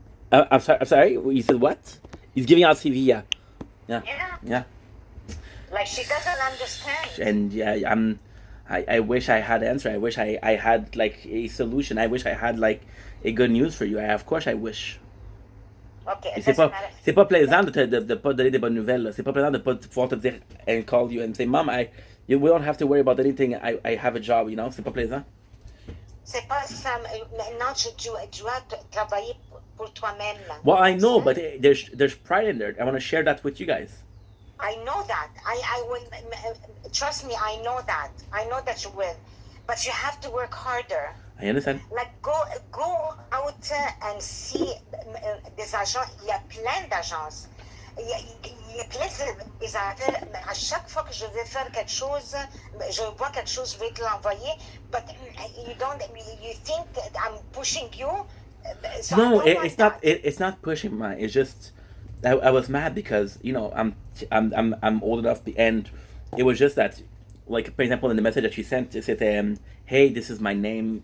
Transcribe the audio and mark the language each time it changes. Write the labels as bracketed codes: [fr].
[en] I'm sorry. You said what? He's giving out CV. Yeah. Yeah. Like she doesn't understand. And yeah, I wish I had an answer. I wish I had like a solution. I wish I had like a good news for you. Of course I wish. Okay, [fr] Et c'est pas plaisant de pas donner des bonnes nouvelles. Là. C'est pas plaisant de pas pouvoir te dire [en] and call you and say, Mom, we don't have to worry about anything. I have a job, you know. [fr] C'est pas plaisant. C'est pas ça. Maintenant, tu dois travailler pour toi-même. [en] Well, I know, but there's pride in there. I want to share that with you guys. I know that. I will. Trust me, I know that. I know that you will. But you have to work harder. I understand. Like, go out and see [fr] des agents. Il y a plein d'agences. Il y a plein des affaires. À chaque fois que je vais faire quelque chose, je vois quelque chose, je vais te l'envoyer. [en] But you think that I'm pushing you? So no, it's not pushing mine. It's just I was mad because I'm old enough and it was just that, like, for example, in the message that she sent, it said, hey, this is my name.